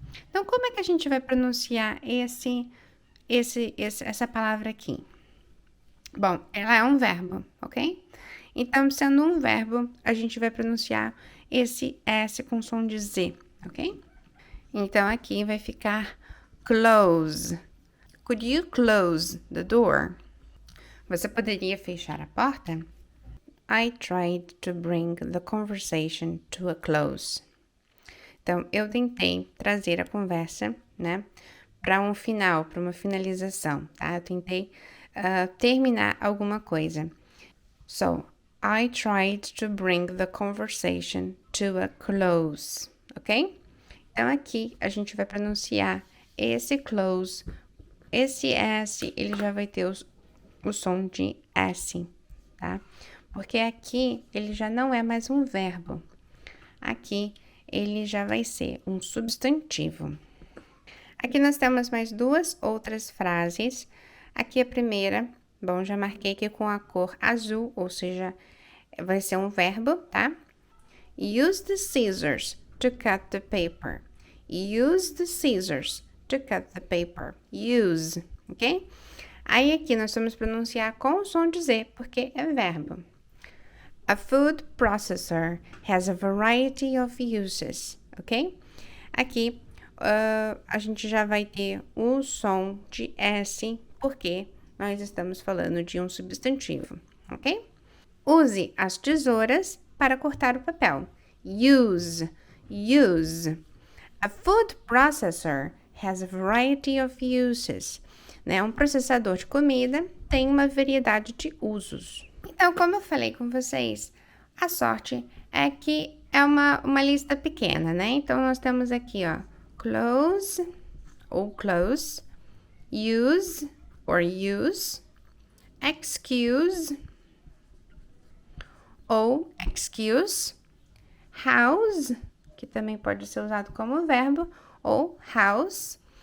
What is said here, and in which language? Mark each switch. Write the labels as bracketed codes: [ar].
[pt] Então, como é que a gente vai pronunciar essa palavra aqui? Bom, ela é um verbo, ok? Então, sendo um verbo, a gente vai pronunciar esse S com som de Z, ok? Então, aqui vai ficar close. [en] Could you close the door? [pt] Você poderia fechar a porta? [en] I tried to bring the conversation to a close. [pt] Então, eu tentei trazer a conversa, né, para um final, para uma finalização, tá? Eu tentei terminar alguma coisa. [en] So, I tried to bring the conversation to a close, ok? [pt] Então, aqui a gente vai pronunciar esse close, esse S, ele já vai ter o som de S, tá? Porque aqui ele já não é mais um verbo. Aqui ele já vai ser um substantivo. Aqui nós temos mais duas outras frases. Aqui a primeira, bom, já marquei aqui com a cor azul, ou seja, vai ser um verbo, tá? [en] Use the scissors to cut the paper. Use the scissors to cut the paper. Use, ok? [pt] Aí aqui nós vamos pronunciar com o som de Z, porque é verbo. [en] A food processor has a variety of uses, ok? [pt] Aqui a gente já vai ter o som de S, porque nós estamos falando de um substantivo, ok? Use as tesouras para cortar o papel. Use, use. [en] A food processor has a variety of uses. [pt] Né? Um processador de comida tem uma variedade de usos. Então, como eu falei com vocês, a sorte é que é uma lista pequena, né? Então, nós temos aqui, ó, close ou close, use or use, excuse ou excuse, house, que também pode ser usado como verbo, ou house.